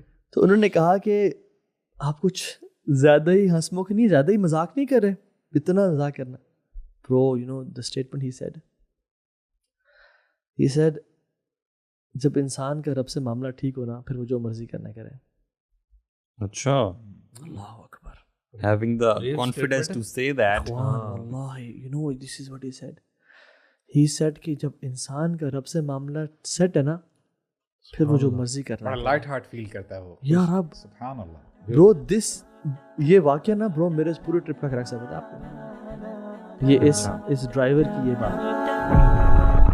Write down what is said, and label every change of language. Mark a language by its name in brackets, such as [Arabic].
[Urdu] تو انہوں نے کہا کہ آپ کچھ زیادہ ہی ہنس مکھ نہیں, زیادہ ہی مذاق نہیں کر رہے, اتنا مذاق کرنا. [English] bro you know the statement he said [Urdu] جب انسان کا رب سے معاملہ ٹھیک ہونا پھر وہ جو مرضی کرنا کرے. اچھا, اللہ اکبر. [English] having the confidence to say that. Allah, you know, this is what he said. He said [Urdu] کہ جب انسان کا رب سے معاملہ سیٹ ہے نا پھر وہ جو مرضی کرنا. بڑا لائٹ ہارٹ فیل کرتا ہے وہ. یار اب سبحان اللہ برو, یہ واقعہ نا برو میرے اس پورے ٹرپ کا کریکٹ ہے آپ کو. یہ اس ڈرائیور کی یہ بات.